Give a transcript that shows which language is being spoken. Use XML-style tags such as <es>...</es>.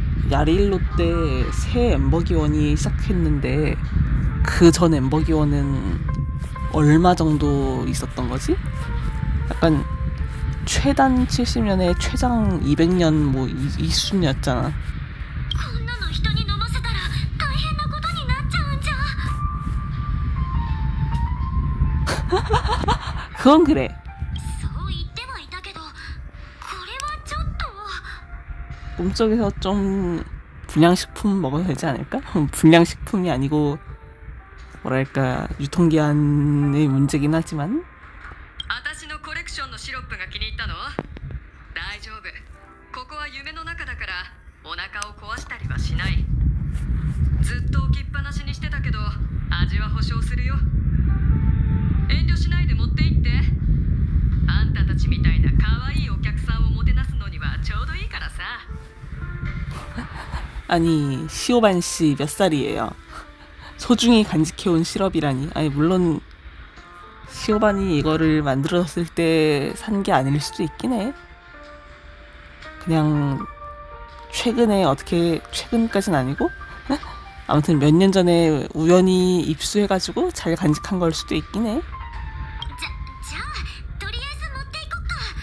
<ko>야레일로 때 새 엠버기원이 시작했는데 그 전 엠버기원은 얼마 정도 있었던 거지? 약간 최단 70년에 최장 200년 뭐 이 수준이었잖아.</ko> <ja>こんなの人に飲ませたら大変なことになっちゃうんじゃ。</ja> <ko>그건 그래.</ko> <ja>そう言ってはいたけど、これはちょっと。</ja> <ko>꿈속에서 좀 불량식품 먹어도 되지 않을까? 불량식품이 아니고 뭐랄까 유통기한의 문제긴 하지만</ko> <ja>私のコレクションのシロップが気に入ったの？大丈夫。ここは夢の中だからお腹を壊したりはしない。ずっと置きっぱなしにしてたけど味は保証するよ。遠慮しないで持って行って。あんたたちみたいな可愛いお客さんをもてなすのにはちょうどいいからさ。</ja> <ko>아니 시오반 씨 몇 살이에요? 소중히 간직해온 시럽이라니. 아니 물론 시오반이 이거를 만들었을 때 산 게 아닐 수도 있긴 해. 그냥 최근에 어떻게 최근까진 아니고 아무튼 몇 년 전에 우연히 입수해가지고 잘 간직한 걸 수도 있긴 해.</ko> <ja>じゃあとりあえず持っていこっか。</ja>